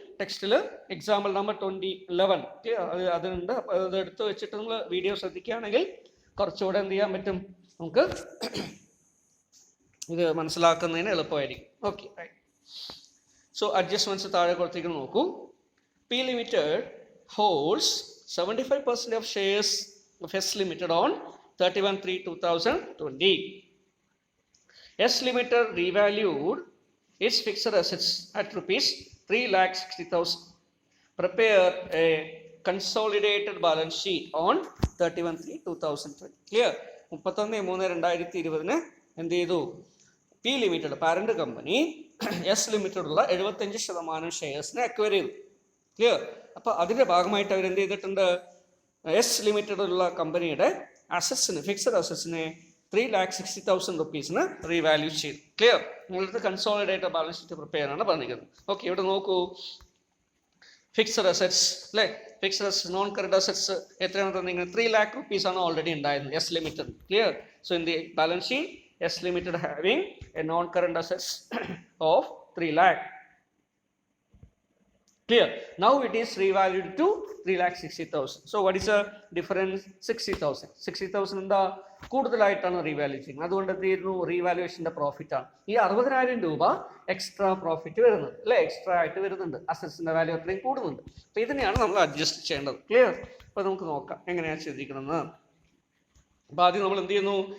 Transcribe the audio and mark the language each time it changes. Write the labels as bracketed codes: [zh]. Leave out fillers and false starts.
[ml] ടെക്സ്റ്റിൽ example number 2011 അതുണ്ട്. അപ്പോൾ അത് എടുത്ത് വെച്ചിട്ട് നമ്മൾ വീഡിയോ ശ്രദ്ധിക്കുകയാണെങ്കിൽ കുറച്ചുകൂടെ എന്ത് ചെയ്യാൻ പറ്റും, നമുക്ക് ഇത് മനസ്സിലാക്കുന്നതിന് എളുപ്പമായിരിക്കും. ഓക്കെ, സോ അഡ്ജസ്റ്റ്മെന്റ്സ് താഴെ കൊടുത്തിരിക്കുന്നത് നോക്കൂ. [en] P Limited holds 75% of shares of S Limited on 31/3/2020. S Limited revalued its fixed assets at rupees 3,60,000. Prepare a consolidated balance sheet on 31/3/2020. Clear? [ml] 31/3/2020 എന്ത് ചെയ്തു? P limited parent company S ലിമിറ്റഡുള്ള 75% ഷെയർസിനെ acquire ചെയ്തു. Clear? അപ്പോൾ അതിൻ്റെ ഭാഗമായിട്ട് അവർ എന്ത് ചെയ്തിട്ടുണ്ട്? S ലിമിറ്റഡുള്ള കമ്പനിയുടെ അസറ്റ്സിന്, fixed അസറ്റ്സിനെ 3,60,000 റുപ്പീസിന് revalue ചെയ്തു. ക്ലിയർ? നിങ്ങളുടെ കൺസോളിഡേറ്റഡ് ബാലൻസ് ഷീറ്റ് പ്രിപ്പയർ ആണ് പറഞ്ഞിരിക്കുന്നത്. ഓക്കെ, ഇവിടെ നോക്കൂ. ഫിക്സഡ് അസറ്റ്സ് അല്ലേ, fixed assets non current assets എത്രയാണ് തന്നിരിക്കുന്നത്? 3 lakh rupees ആണ് ഓൾറെഡി ഉണ്ടായിരുന്നത് S limited. [en] Clear? So in the balance sheet S Limited having a non-current assets of 3 lakh. Clear? Now it is revalued to 3,60,000. So what is the difference? 60,000. [ml] 60,000 എന്താ കൂടുതലായിട്ടാണ് revalue ചെയ്യുന്നത്. അതുകൊണ്ട് എന്ത് ചെയ്യുന്നു? റീവാലുവേഷൻ്റെ profit ആണ്. ഈ 60,000 രൂപ എക്സ്ട്രാ പ്രോഫിറ്റ് വരുന്നത് അല്ലേ, എക്സ്ട്രാ ആയിട്ട് വരുന്നുണ്ട്. അസറ്റ്സിൻ്റെ വാല്യൂ അത്രയും കൂടുന്നുണ്ട്. അപ്പോൾ ഇതിനെയാണ് നമ്മൾ അഡ്ജസ്റ്റ് ചെയ്യേണ്ടത്. ക്ലിയർ? അപ്പോൾ നമുക്ക് നോക്കാം എങ്ങനെയാണ് ചെയ്തിരിക്കണമെന്ന്. അപ്പോൾ ആദ്യം നമ്മൾ എന്ത് ചെയ്യുന്നു?